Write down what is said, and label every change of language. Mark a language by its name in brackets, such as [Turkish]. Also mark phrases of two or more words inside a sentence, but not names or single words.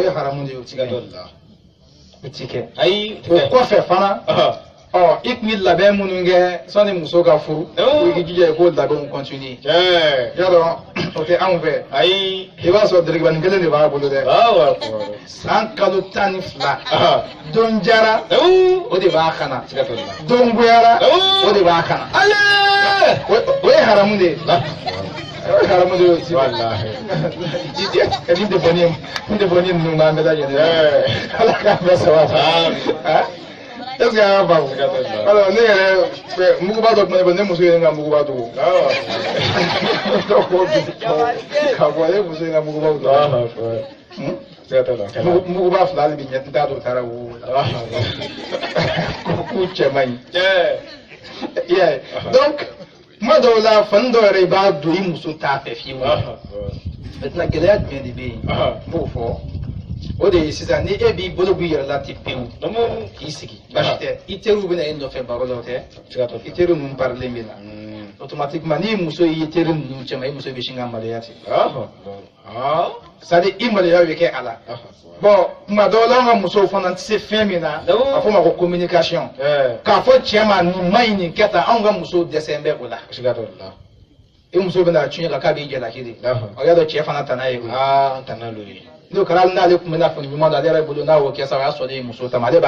[Bambara] ye haramu de ye o ti kɛ o kɔfɛ fana i tun ye labɛn minnu kɛ sani muso ka furu i k'i jija i k'o labɛnw continuer yadɔ o tɛ anw fɛ i b'a sɔrɔ dɛrɛgibanin kelen de b'a bolo dɛ san kalo 12 don jara o de b'a kana don goyara o de b'a kana o ye haramu de ye haramu de ye ni defɔni ninnu b'an bɛɛ lajɛlen ala k'an bɛɛ sabati [French] est-ce que [Bambara] an y'a faamu alors ne yɛrɛ muguba dɔ tun bɛ ne bolo ne muso ye n ka muguba dogo ka bɔ ne muso ye n ka mugubaw dogo muguba fila hali bi ɲɛ n t'a dɔn u taara wo k'u cɛ man ɲi i y'a ye donc kuma dɔw la fani dɔw yɛrɛ i b'a don i muso t'a fɛ fiyewu maintenant gɛlɛya jumɛn de bɛ yen n b'o fɔ o de ye sisan ni e b'i bolo b'i yɛrɛ la ten pewu k'i sigi basi tɛ i teriw bɛna e nɔfɛ baro la o tɛ i teriw ninnu parilen bɛ na automatiquement n'i muso y'i teri ninnu cɛ ma i muso bɛ sin ka maloya ten [French] c'est à dire [Bambara] i maloya bɛ kɛ a la bon tuma dɔw la an ka musow fana tɛ se fɛn min na a fɔ o ma ko communication k'a fɔ cɛ ma nin ma ɲi nin kɛ tan anw ka musow dɛsɛlen bɛ o la i muso bɛna tiɲɛ la k'a b'i jalaki de o y'a dɔn cɛ fana tana ye o n'o kɛra n'ale tun bɛna fini ɲuman don ale yɛrɛ bolo n'a y'o kɛ sa o y'a sɔrɔ e muso ta ma ale